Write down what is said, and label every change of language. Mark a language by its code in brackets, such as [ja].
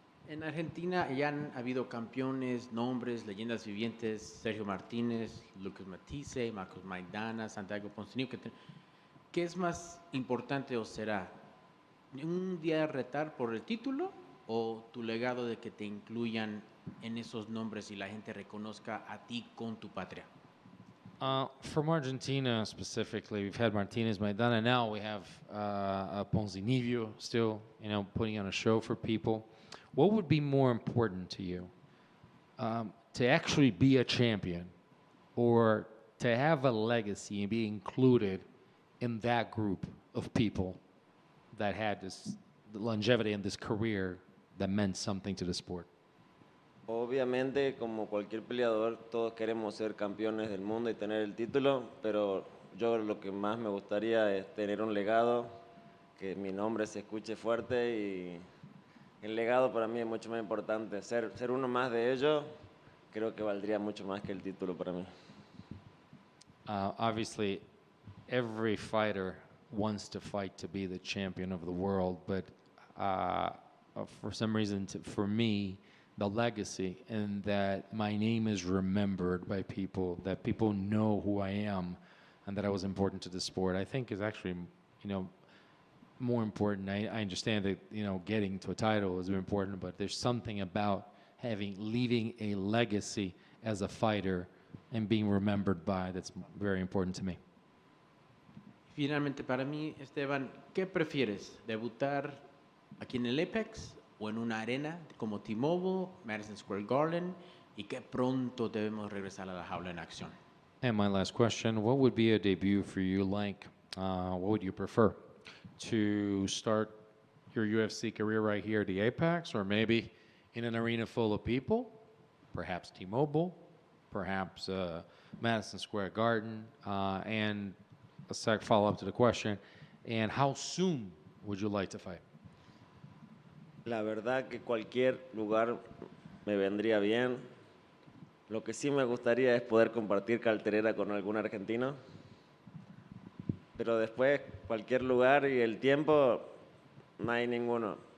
[es] En Argentina ya han habido campeones, nombres, leyendas vivientes: Sergio Martínez, Lucas Matisse, Marcos Maidana, Santiago Poncinibio. ¿Qué es más importante o será? ¿Un día retar por el título o tu legado de que te incluyan en esos nombres y la gente reconozca a ti con tu patria? [en] From Argentina specifically, we've had Martinez, Maidana. Now we have Poncinibio still, putting on a show for people. What would be more important to you? To actually be a champion, or to have a legacy and be included in that group of people that had this longevity and this career that meant something to the sport? [es] Obviamente, como cualquier peleador, todos queremos ser campeones del mundo y tener el título, pero yo lo que más me gustaría es tener un legado, que mi nombre se escuche fuerte, y el legado para mí es mucho más importante. Ser uno más de ellos creo que valdría mucho más que el título para mí. [en] Obviously, every fighter wants to fight to be the champion of the world, but for some reason, for me, the legacy and that my name is remembered by people, that people know who I am, and that I was important to the sport, I think is actually, more important. I understand that, getting to a title is very important, but there's something about leaving a legacy as a fighter and being remembered by that's very important to me. [es] Finalmente, para mí, Esteban, ¿qué prefieres? ¿Debutar aquí en el Apex o en una arena como T-Mobile, Madison Square Garden, y qué pronto debemos regresar a la jaula en acción? [en] And my last question, what would be a debut for you like? What would you prefer? To start your UFC career right here at the Apex, or maybe in an arena full of people, perhaps T-Mobile, perhaps Madison Square Garden, and a follow-up to the question, and how soon would you like to fight? [es] La verdad que cualquier lugar me vendría bien. Lo que sí me gustaría es poder compartir cartelera con algún argentino. Pero después, cualquier lugar y el tiempo, no hay ninguno.